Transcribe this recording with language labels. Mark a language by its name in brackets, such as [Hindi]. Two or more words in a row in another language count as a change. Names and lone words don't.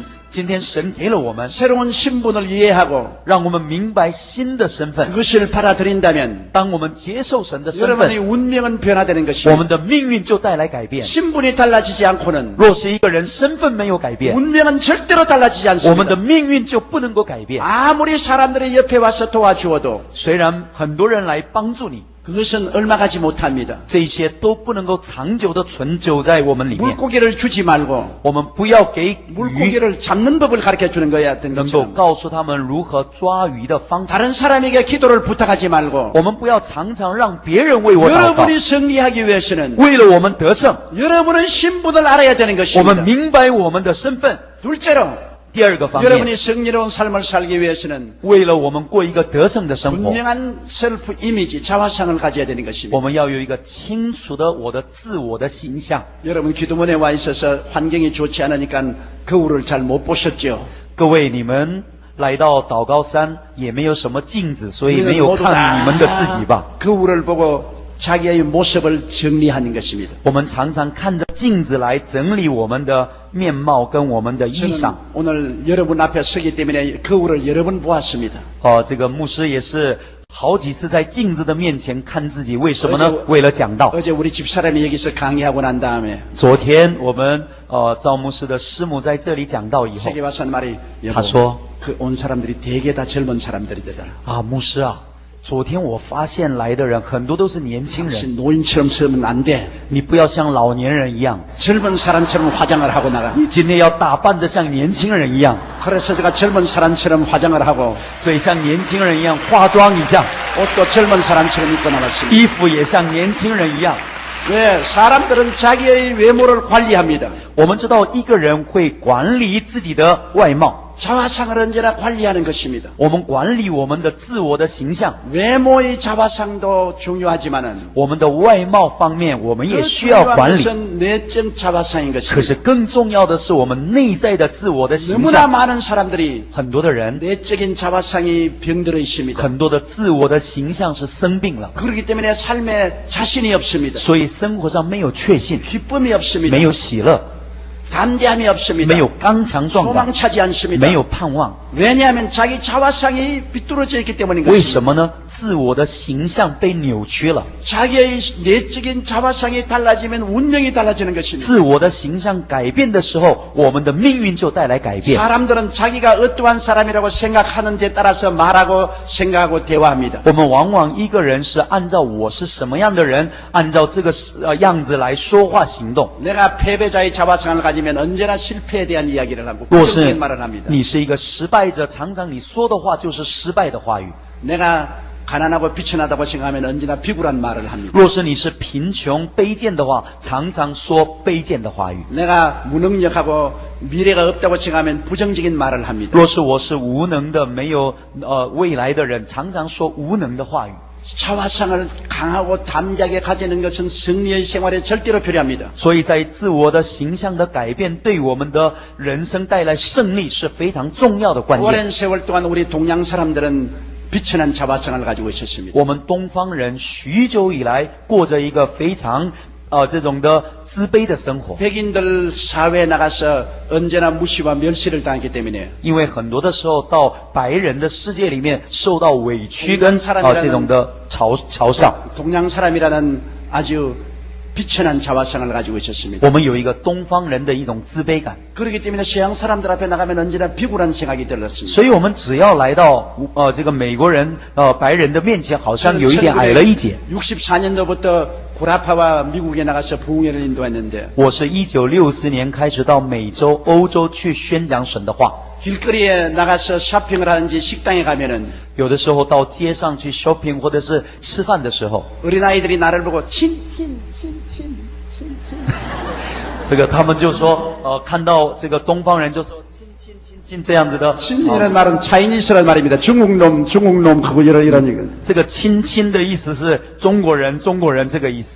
[Chinese] 今天神给了我们， [Korean] 새로운 신분을 이해하고 [Chinese] 让我们明白新的身份。 [Korean] 그것을 받아들인다면 [Chinese] 当我们接受神的身 [Korean] 여러분의 [Chinese] 份， [Korean] 운명은 변화되는 [Chinese] 我 [Korean] 것입니다. [Chinese] 们的命运就带来改变。 [Korean] 신분이 달라지지 않고는 [Chinese] 若是一个人身份没有改变， [Korean] 운명은 절대로 달라지지 [Chinese] 我们的 [Korean] 않습니다. [Chinese] 命运就不能够改变。 [Korean] 아무리 사람들이 옆에 와서 도와주어도 [Chinese] 虽然很多人来帮助你， [Korean] 그것은 얼마 가지 못합니다. [Chinese] 这些都不能够长久的存久在我们里面。 [Korean] 물고기를 주지 말고 [Chinese] 我们不要给鱼 [Korean] 물고기를 잡는 법을 가르쳐 주는 거야. [Chinese] 能够告诉他们如何抓鱼的方法。 [Korean] 다른 사람에게 기도를 부탁하지 말고 [Chinese] 我们不要常常让别人为我祷告。 [Korean] 여러분이 승리하기 위해서는 [Chinese] 为了我们得胜， [Korean] 여러분은 신분을 알아야 되는 [Chinese] 我 [Korean] 것입니다. [Chinese] 们明白我们的身份。 [Korean] 둘째로 [Chinese] 第二个方面， [Korean] 여러분이 승리로운 삶을 살기 위해서는 [Chinese] 为了我们过一个得胜的生活， [Korean] 분명한 [English] self image, [Korean] 자화상을 가져야 되는 [Chinese] 我 [Korean] 것입니다. [Chinese] 们要有一个清楚的我的自我的形象。 [Korean] 여러분 기도문에 와 있어서 환경이 좋지 않으니까 거울을 잘 못 보셨죠? [Chinese] 各位，你们来到祷告山也没有什么镜子，所以没 [Korean] 우리는 [Chinese] 有 [Korean] 모두 [Chinese] 看你们的自己吧？ [Korean] 거울을 보고 자기의 모습을 정리하는 것입니다. [Chinese] 我们常常看着镜子来整理我们的面貌跟我们的衣裳。 [Korean] 저는 오늘 여러분 앞에 서기 때문에 거울을 여러 번 보았습니다. [Chinese] 这个牧师也是好几次在镜子的面前看自己，为什么呢而且？为了讲道。 [Korean] 어제 우리 집사람이 여기서 강의하고 난 다음에 [Chinese] 昨天我们赵牧师的师母在这里讲道以后， [Korean] 책에 와서 한 말이 여보, [Chinese] 他说 [Korean] 그 온 사람들이 대개 다 젊은 사람들이더라. [Chinese] 啊，牧师啊，昨天我发现来的人很多都是年轻人， [Korean] 당신 노인처럼 서면 안 돼. [Chinese] 你不要像老年人一样， [Korean] 젊은 사람처럼 화장을 하고 나가. [Chinese] 你今天要打扮得像年轻人一样， [Korean] 그래서 제가 젊은 사람처럼 화장을 하고 [Chinese] 所以像年轻人一样化妆一下， [Korean] 옷도 젊은 사람처럼 입고 나왔습니다. [Chinese] 衣服也像年轻人一样。 [Korean] 왜? 사람들은 자기의 외모를 관리합니다. [Chinese] 我们知道一个人会管理自己的外貌， [Korean] 자화상을 언제나 관리하는 것입니다. [Chinese] 我们管理我们的自我的形象， [Korean] 외모의 자화상도 중요하지만은 [Chinese] 我们的外貌方面我们也 [Korean] 그 [Chinese] 需要 [Korean] 중요한 [Chinese] 管理。 [Korean] 것은 내적 자화상인 [Chinese] 可 [Korean] 것입니다. [Chinese] 是更重要的是我们内在的自我的形 [Korean] 너무나 [Chinese] 象。 [Korean] 많은 사람들이 [Chinese] 很多的人， [Korean] 내적인 자화상이 병들어 있습니다. [Chinese] 很多的自我的形象是生病了， [Korean] 그렇기 때문에 삶에 자신이 없습니다. [Chinese] 所以生活上没有确信， [Korean] 기쁨이 없습니다. [Chinese] 没有喜乐， [Korean] 담대함이 없습니다. [Chinese] 没有刚强壮胆， [Korean] 소망차지 않습니다. [Chinese] 没有盼望。 [Korean] 왜냐하면 자기 자화상이 비뚤어져 있기 때문인 [Chinese] 为 [Korean] 것입니다. [Chinese] 什么呢？自我的形象被扭曲了， [Korean] 자기의 내적인 자화상이 달라지면 운명이 달라지는 것입니다. [Chinese] 自我的形象改变的时候，我们的命运就带来改变。 [Korean] 사람들은 자기가 어떠한 사람이라고 생각하는 데 따라서 말하고 생각하고 대화합니다. [Chinese] 我们往往一个人是按照我是什么样的人，按照这个样子来说话行动。 [Korean] 내가 패배자의 자화상을 가지면 언제나 실패에 대한 이야기를 하고 [Chinese] 若是 [Korean] 부정적인 말을 합니다. [Chinese] 你是一个失败者，常常你说的话就是失败的话语。 [Korean] 내가 가난하고 비천하다고 생각하면 언제나 비굴한 말을 합니다. [Chinese] 若是你是贫穷卑贱的话，常常说卑贱的话语； [Korean] 내가 무능력하고 미래가 없다고 생각하면 부정적인 말을 합니다. [Chinese] 若是我是无能的、没有未来的人，常常说无能的话语。 [Korean] 자화상을 강하고 담대하게 가지는 것은 승리의 생활에 절대로 필요합니다. [Chinese] 所以在自我的形象的改变，对我们的人生带来胜利是非常重要的关键。 [Korean] 오랜 세월 동안 우리 동양 사람들은 비천한 자화상을 가지고 있었습니다. [Chinese] 我们东方人许久以来过着一个非常这种的自卑的生活， [Korean] 백인들 사회에 나가서 언제나 무시와 멸시를 당했기 때문에 [Chinese] 因为很多的时候到白人的世界里面受到委屈跟这种的嘲笑。 [Korean] 동양 사람이라는 아주 비천한 자화상을 가지고 있었습니다. [Chinese] 我们有一个东方人的一种自卑感， [Korean] 그렇기 때문에 서양 사람들 앞에 나가면 언제나 비굴한 생각이 들었습니다. [Chinese] 所以我们只要来到这个美国人白人的面前，好像有一点矮了一截。 [Korean] 64년도부터 구라파와 미국에 나가서 부흥회를 인도했는데 [Chinese] 我是1960年开始到美洲、欧洲去宣讲神的话， [Korean] 길거리에 나가서 쇼핑을 하든지 식당에 가면은 [Chinese] 有的时候到街上去 shopping 或者是吃饭的时候， [Korean] 어린아이들이 나를 보고 친친 [Chinese] 这个他们就说看到这个东方人就说亲这样子的。 [Korean] 친이라는 말은 차이니스라는 말입니다. 중국놈 하고 이런 얘기. [Chinese] 这个亲的意思是中国人这个意思。